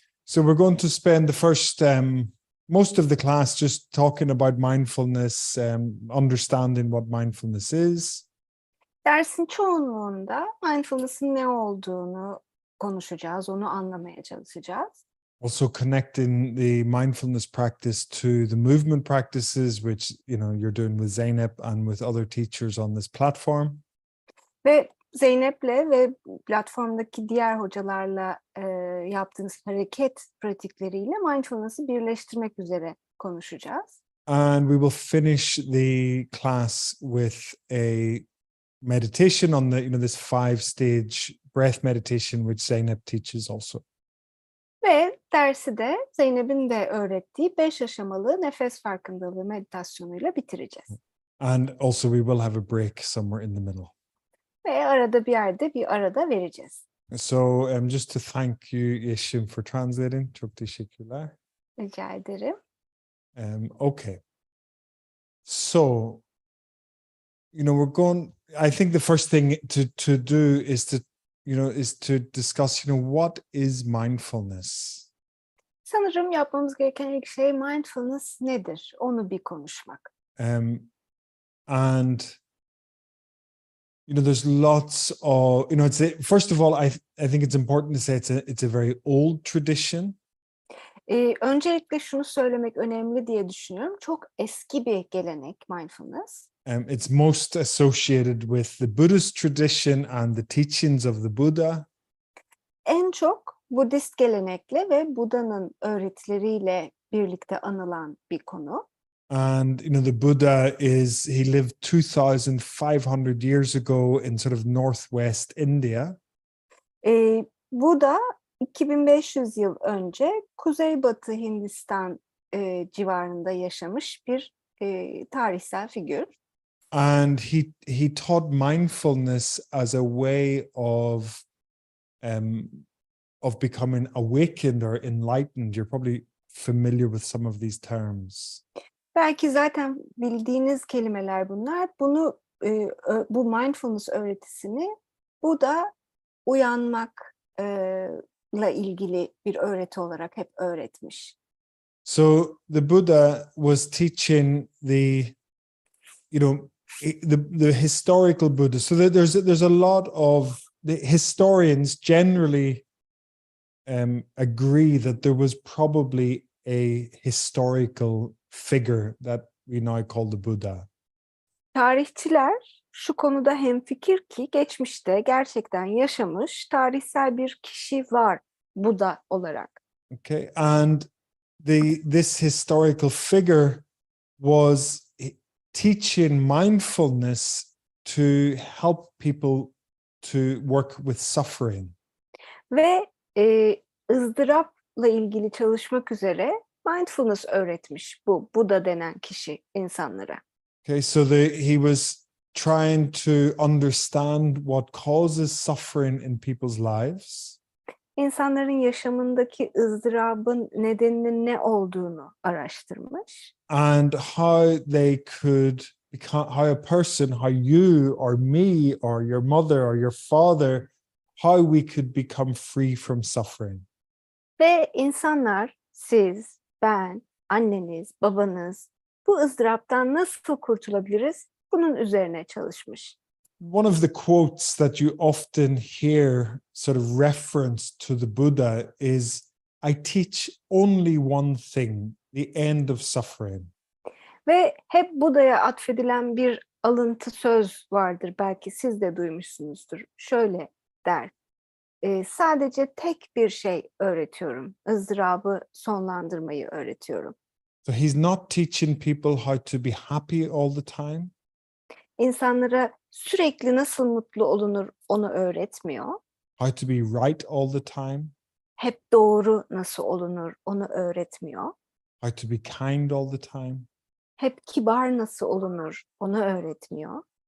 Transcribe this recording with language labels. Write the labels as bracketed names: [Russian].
[English] So we're going to spend the first most of the class just talking about mindfulness, understanding what mindfulness is. [Turkish] Dersin çoğunluğunda mindfulness'ın ne olduğunu konuşacağız, onu anlamaya çalışacağız. [English] Also connecting the mindfulness practice to the movement practices, which you're doing with Zeynep and with other teachers on this platform. [Turkish] Ve Zeynep'le ve platformdaki diğer hocalarla yaptığınız hareket pratikleriyle mindfulness'ı birleştirmek üzere konuşacağız. [English] And we will finish the class with a meditation on the this 5-stage breath meditation, which Zeynep teaches also. [Turkish] Ve dersi de Zeynep'in de öğrettiği 5 aşamalı nefes farkındalığı meditasyonuyla bitireceğiz. [English] And also we will have a break somewhere in the middle. [Turkish] Ve arada bir yerde bir arada vereceğiz. [English] So just to thank you, Ishim, for translating. [Turkish] Çok teşekkürler. Rica ederim. [English] Okay. So, we're going, I think the first thing to do is to discuss, what is mindfulness? [Turkish] Sanırım yapmamız gereken ilk şey mindfulness nedir? Onu bir konuşmak. [English] And there's lots of, first of all, I think it's important to say it's a very old tradition. [Turkish] Öncelikle şunu söylemek önemli diye düşünüyorum. Çok eski bir gelenek mindfulness. [English] It's most associated with the Buddhist tradition and the teachings of the Buddha. [Turkish] En çok Budist gelenekle ve Buda'nın öğretileriyle birlikte anılan bir konu. [English] And the Buddha he lived 2,500 years ago in sort of northwest India. [Turkish] Buda 2500 yıl önce Kuzeybatı Hindistan civarında yaşamış bir tarihsel figür. [English] And he taught mindfulness as a way of becoming awakened or enlightened. You're probably familiar with some of these terms. [Turkish] Belki zaten bildiğiniz kelimeler bunlar. Bu mindfulness öğretisini Buda uyanmakla ilgili bir öğreti olarak hep öğretmiş. [English] So the Buddha was teaching the historical Buddha. So there's a lot of the historians generally agree that there was probably a historical figure that we now call the Buddha. [Turkish] Tarihçiler şu konuda hemfikir ki geçmişte gerçekten yaşamış tarihsel bir kişi var Buda olarak. [English] Okay, and this historical figure was teaching mindfulness to help people to work with suffering. [Turkish] Ve ızdırapla ilgili çalışmak üzere mindfulness öğretmiş bu Buda denen kişi insanlara. [English] Okay, so he was trying to understand what causes suffering in people's lives. [Turkish] İnsanların yaşamındaki ızdırabın nedeninin ne olduğunu araştırmış. [English] And how they could become, how a person, how you or me or your mother or your father, how we could become free from suffering. [Turkish] Ve insanlar, siz, ben, anneniz, babanız, bu ızdıraptan nasıl kurtulabiliriz? Bunun üzerine çalışmış. [English] One of the quotes that you often hear sort of reference to the Buddha is, I teach only one thing, the end of suffering. [Turkish] Ve hep Buda'ya atfedilen bir alıntı söz vardır. Belki siz de duymuşsunuzdur. Şöyle der. Sadece tek bir şey öğretiyorum. ızdırabı sonlandırmayı öğretiyorum. [English] So he's not teaching people how to be happy all the time. [Turkish] İnsanlara sürekli nasıl mutlu olunur onu öğretmiyor. [English] How to be right all the time. [Turkish] Hep doğru nasıl olunur onu öğretmiyor. [English] How to be kind all the time. [Turkish] Hep kibar nasıl olunur onu öğretmiyor.